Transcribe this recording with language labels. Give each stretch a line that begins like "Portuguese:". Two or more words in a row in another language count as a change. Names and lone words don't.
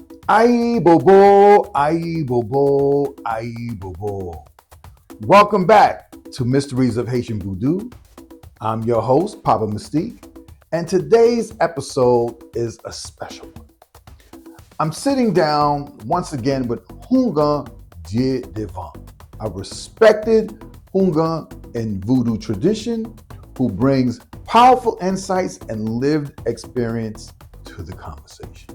Haitian Creole: Aye bobo, aye bobo, aye bobo.
English: Welcome back to Mysteries of Haitian Vodou. I'm your host, Papa Mystique, and today's episode is a special one. I'm sitting down once again with Houngan Dieu Devan, a respected Houngan in Vodou tradition who brings powerful insights and lived experience to the conversation.